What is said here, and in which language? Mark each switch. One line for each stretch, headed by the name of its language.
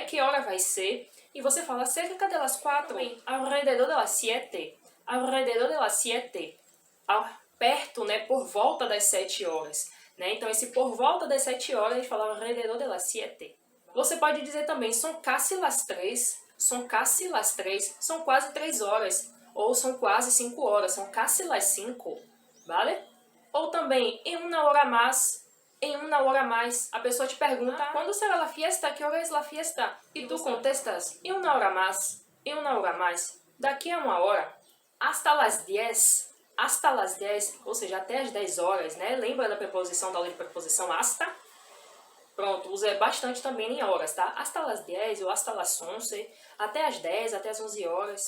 Portuguese: Que hora vai ser? E você fala
Spanish: cerca de las 4, alrededor de las 7,
Portuguese: alrededor de las 7, perto, né, por volta das 7 horas. Né? Então, esse por volta das 7 horas, a gente fala
Spanish: alrededor de las 7.
Portuguese: Você pode dizer também,
Spanish: son casi las 3, son casi las 3,
Portuguese: são quase 3 horas. Ou são quase 5 horas, são
Spanish: casi las 5,
Portuguese: vale?
Spanish: Ou também, en una hora más, en una hora más.
Portuguese: A pessoa te pergunta, quando será la fiesta?
Spanish: Que hora es la fiesta? E tu contestas, en una hora más, en una hora más.
Portuguese: Daqui a uma hora,
Spanish: hasta las 10. Hasta las 10,
Portuguese: ou seja, até as 10 horas, né? Lembra da preposição, da aula de preposição hasta? Pronto, usa bastante também em horas, tá?
Spanish: Hasta las 10
Portuguese: ou
Spanish: hasta las 11,
Portuguese: até as 10, até as 11 horas.